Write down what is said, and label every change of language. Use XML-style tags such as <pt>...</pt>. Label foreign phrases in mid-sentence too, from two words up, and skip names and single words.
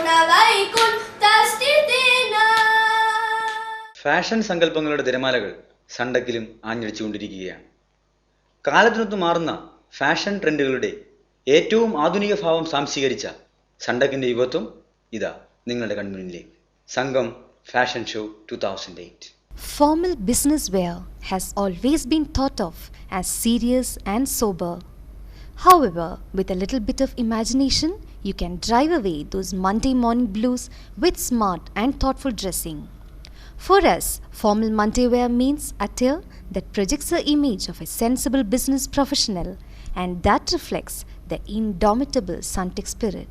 <sa>वैकुण्ठस्थितेन</sa> <ml>ഫാഷൻ സങ്കല്പങ്ങളുടെ തിരമാലകൾ സണ്ടക്കിലും ആഞ്ഞടിച്ചുകൊണ്ടിരിക്കുകയാണ്. കാലത്തിനൊത്ത് മാറുന്ന ഫാഷൻ ട്രെൻഡുകളുടെ ഏറ്റവും ആധുനിക ഭാവം സാംശീകരിച്ച സണ്ടക്കിൻ്റെ യുവത്വം ഇതാ നിങ്ങളുടെ കൺമുന്നിലേക്ക്. സംഘം</ml> <en>fashion show</en> <ml>2008.</ml> <en>Formal business wear has always been thought of as serious and sober. However, with a little bit of imagination, you can drive away those Monday morning blues with smart and thoughtful dressing. For us, formal Monday wear means attire that projects the image of a sensible business professional and that reflects the indomitable Sunteck spirit.</en>